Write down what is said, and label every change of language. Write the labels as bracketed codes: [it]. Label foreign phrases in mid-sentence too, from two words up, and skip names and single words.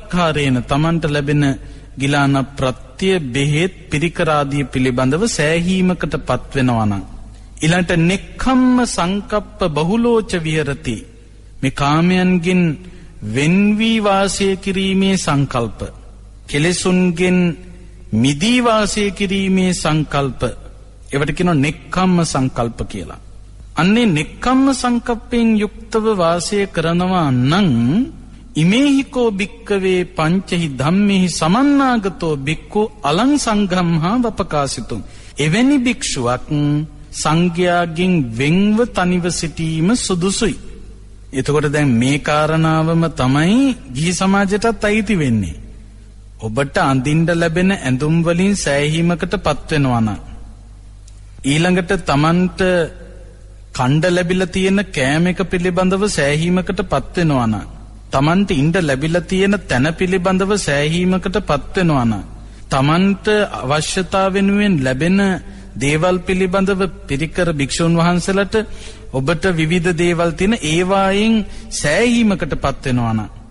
[si] Tamanට ලැබෙන ගිලාන ප්‍රත්‍ය බෙහෙත් පිරිකර ආදී පිළිබඳව සෑහීමකට පත්වෙනවා නම් ඊළඟට [pi] නෙක්ඛම්ම සංකප්ප බහුලෝච විහෙරති [si] මේ කාමයන්ගෙන් වෙන් වී වාසය කිරීමේ සංකල්ප කෙලෙසුන්ගෙන් මිදී වාසය කිරීමේ සංකල්ප ඒවට කියනවා නෙක්ඛම්ම සංකල්ප කියලා. [pi] අන්නේ නෙක්ඛම්ම සංකප්පෙන් [si] යුක්තව වාසය කරනවා නම් [pi] ඉමේහිකෝ භික්කවේ පංචහි ධම්මෙහි සමන්නාගතෝ භික්ඛු අලං සංඝම්හා වපකාසිතුම්. [si] එවැනි භික්ෂුවක් සංඝයාගෙන් වෙන්ව තනිව සිටීම සුදුසුයි. එතකොට දැන් මේ කාරණාවම තමයි ගිහි සමාජයටත් අයිති වෙන්නේ. ඔබට අඳින්න ලැබෙන ඇඳුම් වලින් සෑහීමකට පත් වෙනවා නම් ඊළඟට Tamanට කණ්ඩ ලැබිලා තියෙන කෑම එක පිළිබඳව සෑහීමකට පත් වෙනවා නම් Tamanට ඉන්න ලැබිලා තියෙන තැන පිළිබඳව සෑහීමකට පත් වෙනවා නම් Tamanට අවශ්‍යතාව වෙනුවෙන් ලැබෙන දේවල් පිළිබඳව පිරිකර භික්ෂුන් වහන්සේලාට ඔබට විවිධ දේවල් තියෙන ඒවායින් සෑහීමකට පත් වෙනවා නම්